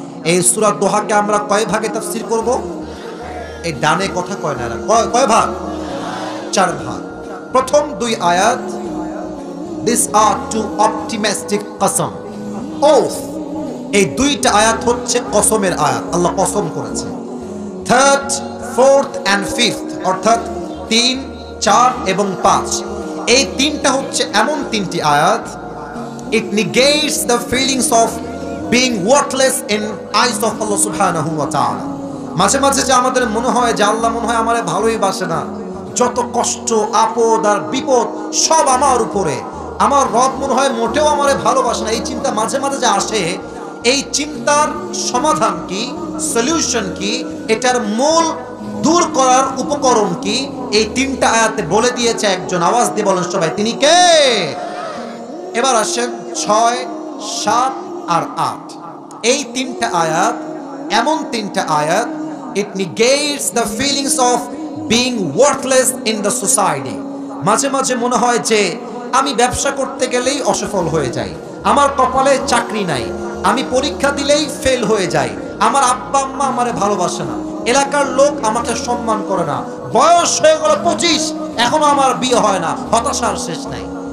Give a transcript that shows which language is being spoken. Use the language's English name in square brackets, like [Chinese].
[Bangla] এই সূরা দোহাকে আমরা কয় ভাগে তাফসির করব? এই ডানে কথা কয় না, কয় ভাগ? 4 ভাগ। প্রথম 2 আয়াত, [English] these are two optimistic [Bangla] কসম, ওথ। এই 2টা আয়াত হচ্ছে কসমের আয়াত, আল্লাহ কসম করেছে। থার্ড, ফোর্থ অ্যান্ড ফিফথ, অর্থাৎ 3 4 এবং 5, এই 3টা হচ্ছে এমন 3টি আয়াত, [English] it negates the feelings of being worthless in eyes of Allah subhanahu wa ta'ala। [Bangla] মাঝে মাঝে যে আমাদের মনে হয় যে আল্লাহ মনে হয় আমারে ভালোই বাসে না, যত কষ্ট আপদ আর বিপদ সব আমার উপরে, আমার রব মনে হয় মোটেও আমারে ভালোবাসে না, এই চিন্তা মাঝে মাঝে যে আসে, এই চিন্তার সমাধান কি, সলিউশন কি, এটার মূল দূর করার উপকরণ কি, এই 3টা আয়াতে বলে দিয়েছে একজন। আওয়াজ দিয়ে বলেন সবাই, তিনি কে? এবার আসেন 6 7 আর 8। এই 3টা আয়াত এমন 3টা আয়াত, [English] it negates the feelings of being worthless in the society। [Bangla] মাঝে মাঝে মনে হয় যে আমি ব্যবসা করতে গেলেই অসফল হয়ে যাই, আমার কপালে চাকরি নাই, আমি পরীক্ষা দিলেই ফেল হয়ে যাই, আমার আব্বা আম্মা আমারে ভালোবাসে না, এলাকার লোক আমাকে সম্মান করে না, বয়স হয়ে গেল 25 এখনো আমার বিয়ে হয় না, হতাশার শেষ নাই।